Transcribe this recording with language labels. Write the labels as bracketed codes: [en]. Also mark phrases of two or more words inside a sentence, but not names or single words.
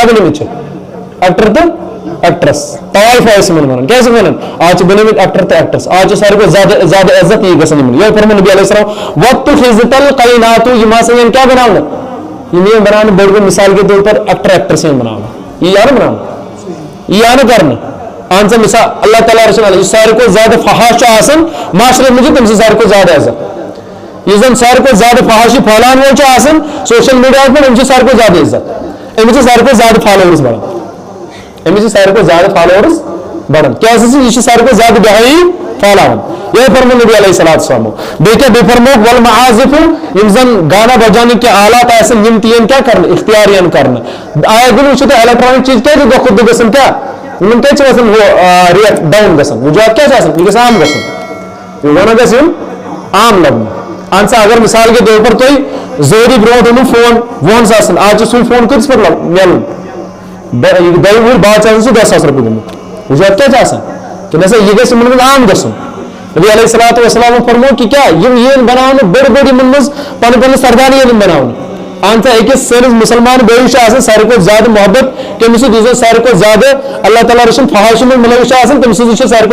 [ks] بنیمٕتۍ چھِ ایکٹر تہٕ ایکٹرس طوائف ٲسۍ یمن ونان کیا ونان آج چھِ بنیمٕتۍ ایکٹر تہٕ ایکٹرس آج چھِ ساروی کھۄتہٕ زیادٕ عزت یی گژھان یمن یہ فرمان [ar] نبی علیہ السلام وَاتُّخِذَتِ الْقَيْنَاتُ [ks] یِم ہسا یِن کیا بناونہٕ یم یِن بناونہٕ بٔڑ بٔڑ [ur] مثال کے طور پر [ks] ایکٹر ایکٹرس یِن بناونہٕ یہ آ نہ بناونہٕ یہ آ نہ کرنہٕ اہن سا مثال اللہ تعالیٰ رسول اللہ ساروی کھۄتہٕ زیادٕ فحاش آسان معاشرس منٛز چھِ تٔمۍ سٕنٛز ساروی کھۄتہٕ زیادٕ عزت یُس زن ساروی کھۄتہٕ زیادٕ فحاشی پھہلاون وول چھُ آسان [en] social media [ks] پٮ۪ٹھ أمِس چھِ ساروی کھۄتہٕ زیادٕ عزت أمِس چھِ ساروی کھۄتہٕ زیادٕ فالوورٕز بڑان أمِس چھِ ساروی کھۄتہٕ زیادٕ فالوورٕز بڑان کیازِ یہِ چھِ ساروی کھۄتہٕ زیادٕ بہایی پھہلاوان یہ فرمو [ar] نبی علیہ السلام [ks] بیٚیہِ بیٚیہِ فرموکھ والمعازف یِم زن گانا بجاونٕکۍ کینٛہہ آلات آسن یِم تہِ یِن کیٛاہ کرنہٕ اختیار یِن کرنہٕ آیا دِل وٕچھِو تُہۍ الیکٹرانِک چیٖز کیازِ دۄہ کھۄتہٕ دۄہ گژھان کیٛاہ یِمن کیٛازِ چھِ گژھان [en] rate down [ks] گژھان وجوہات کیٛاہ چھِ آسان یہِ گژھِ عام گژھُن یہِ وَنان گژھِ یُن عام لبنہٕ اہن سا اگر [ur] مثال کے طور پر [ks] تُہۍ زورِ برونٛٹھ اوٚنوٕ فون 2 ساسن آز چھُ سُے فون کۭتِس پٮ۪ٹھ مِلُن 2 وُہٕرۍ بعد چھِ آسان سُہ 10 ساس رۄپیہِ گوٚمُت وجوہات کیٛاہ چھِ آسان کہِ نسا یہِ گژھِ یِمن منٛز عام گژھُن [ar] نبی علیہ الصلوۃ والسلام [ks] فرمو کہ کیا یم یِن بناونہٕ بٔڑ بٔڑ یِمن منٛز پنٕنۍ سردار یِن بناونہٕ اہن سا أکِس سٲنِس مُسلمان بٲیِس چھُ آسان ساروی کھۄتہٕ زیادٕ محبت کٔمِس سۭتۍ یُس زن ساروی کھۄتہٕ زیادٕ اللہ تعالیٰ رسول فحاشی منٛز مُلوث چھُ آسان تٔمۍ سۭتۍ چھُ ساروی